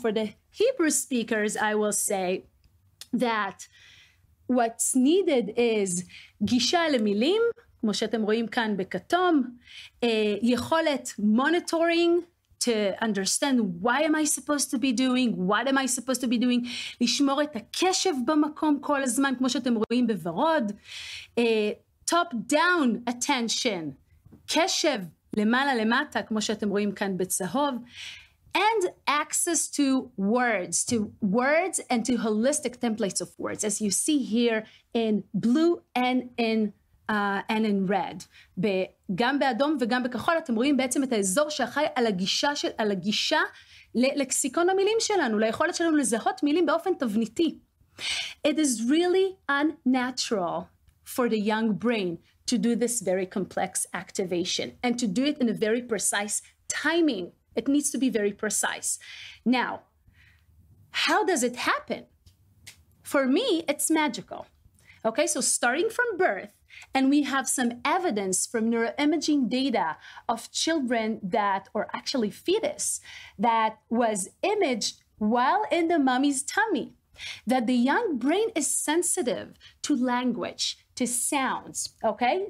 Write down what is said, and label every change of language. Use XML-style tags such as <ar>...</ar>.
<en>For the Hebrew speakers, I will say that what's needed is</en> <he>גישה למילים, כמו שאתם רואים כאן בכתום, יכולת</he> <en>monitoring, to understand why am I supposed to be doing, what am I supposed to be doing,</en> <he>לשמור את הקשב במקום כל הזמן, כמו שאתם רואים בוורוד,</he> <en>top down attention,</en> <he>קשב למעלה למטה, כמו שאתם רואים כאן בצהוב,</he> <en>and access to words and to holistic templates of words, as you see here in blue and in red.</en> <he>גם באדום וגם בכחול אתם רואים בעצם את האזור שאחראי על הגישה ללקסיקון המילים שלנו, ליכולת שלנו לזהות מילים באופן תבניתי.</he> <en>It is really unnatural for the young brain to do this very complex activation and to do it in a very precise timing. It needs to be very precise. Now, how does it happen? For me, it's magical. Okay, so starting from birth, and we have some evidence from neuroimaging data of children that, or actually fetus, that was imaged while in the mommy's tummy, that the young brain is sensitive to language, to sounds, okay?</en>